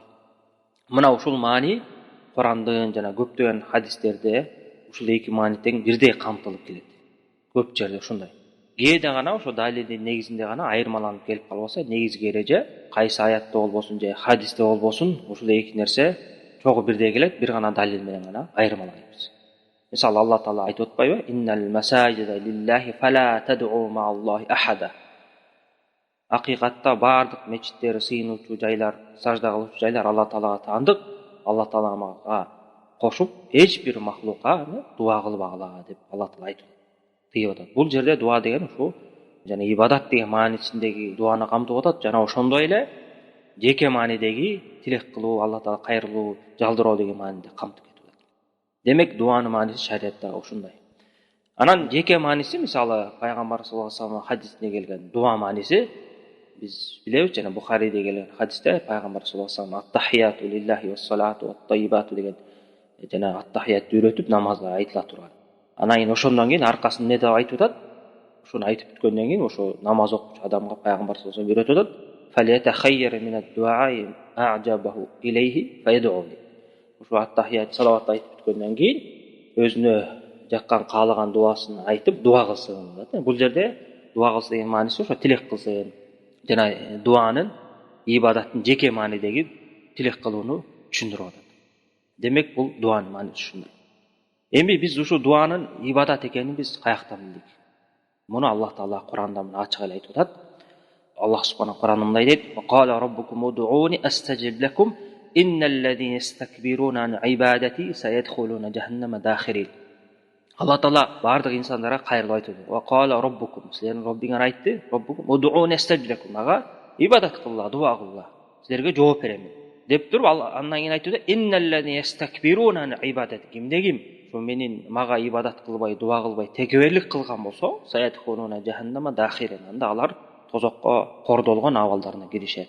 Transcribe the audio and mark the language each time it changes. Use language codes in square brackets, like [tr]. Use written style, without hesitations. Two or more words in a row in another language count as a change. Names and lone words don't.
[ky] Мына ушул маани Курандын жана көптөгөн хадистерде ушул эки маани тең бирдей камтылып келет. Көп жерде ушундай. Кээде гана ошо далилдин негизинде гана айырмаланып келип калбаса, негизги эреже кайсы аятта болбосун же хадисте болбосун, ушул эки нерсе чогуу бирдей келет, бир гана далил менен гана айырмалайбыз. Мисалы Алла Таала айтып атпайбы? [ar] إن المساجد لله فلا تدعوا مع الله أحدا. [ky] Акыйкатта баардык мечиттер, сыйынуучу жайлар, сажда кылуучу жайлар Алла Таалага таандык. Алла Таалага кошуп эч бир махлукка дуа кылбагыла деп Алла Таала айтып атат. Бул жерде дуа деген ушу жана ибадат деген маанисиндеги дуаны камтып атат, жана ошондой эле жеке маанидеги тилек кылуу, Алла Таала кайрылуу, жалдыроо деген мааниде камтып кетип атат. Демек дуанын мааниси шариятта ушундай. Анан жеке мааниси, мисалы пайгамбар [ar] صلى الله عليه وسلم [ky] хадисинде келген дуа мааниси биз билебиз, жана Бухариде келген хадисте пайгамбар [ar] صلى الله عليه وسلم التحيات لله والصلوات والطيبات [ky] деген жана аттахиятты үйрөтүп намазда айтыла турган. Анан кийин ошондон кийин аркасын эмне деп айтып атат? Ушуну айтып бүткөндөн кийин ошо намаз окуучу адамга пайгамбар [ar] صلى الله عليه وسلم [ky] үйрөтүп атат. [ar] فليتخير من الدعاء أعجبه إليه فيدعو. [ky] Ошо аттахият салават айтып бүткөндөн кийин өзүнө жаккан каалаган дуасын айтып дуа кылсын деп. Бул жерде дуа кылсын деген мааниси ошо тилек кылсын. Жана дуанын ибадаттын жеке маанидеги тилек кылууну түшүндүрүп атат. Демек бул дуанын мааниси ушундай. Эми биз ушу дуанын ибадат экенин биз каяктан билдик? Муну Аллах Таала Куранда мына ачык эле айтып атат. Аллах субханаху Куранында дейт: [ar] "وقال ربكم ادعوني أستجب لكم إن الذين يستكبرون عن عبادتي سيدخلون جهنم داخرين." [ky] Алла Таала баардык инсандарга кайрылып айтты. [ar] "وقال ربكم", [ky] силердин Роббиңер айтты, [ar] "ربكم ادعوني أستجب لكم", [ky] ага ибадат кылла, дуа кылла, силерге жооп берем деп туруп, андан кийин айтты: [ar] "إن الذين يستكبرون عن عبادتي", [ky] кимде ким ошо менин мага ибадат кылбай, дуа кылбай текеберлик кылган болсо, [ar] سيدخلون جهنم داخرين, [ky] анда алар тозокко кордолгон абалдарына киришет.